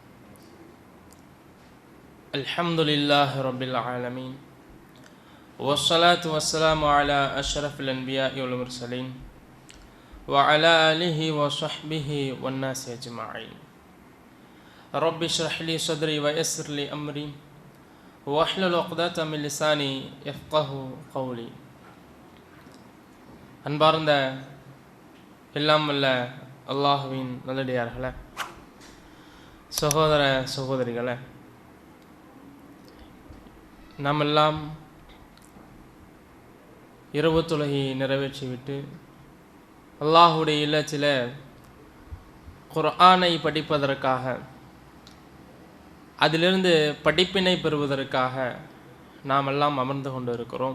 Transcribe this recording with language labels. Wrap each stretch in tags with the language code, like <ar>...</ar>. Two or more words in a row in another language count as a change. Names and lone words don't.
<ar>الحمد لله رب العالمين والصلاة والسلام على أشرف الأنبياء والمرسلين وعلى آله وصحبه والناس أجمعين. رب اشرح لي صدري ويسر لي أمري واحلل عقدة من لساني يفقهوا قولي.</ar> <ta>அன்பார்ந்த எல்லாம் வல்ல அல்லாஹ்வின் நல்லடியார்களே, சகோதர சகோதரிகளே, நாம் எல்லாம் இரவு தொழுகை நிறைவேற்றிவிட்டு அல்லாஹுடைய இல்லத்தில் குர்ஆனை படிப்பதற்காக, அதிலிருந்து படிப்பினை பெறுவதற்காக நாம் எல்லாம் அமர்ந்து கொண்டு இருக்கிறோம்.</ta>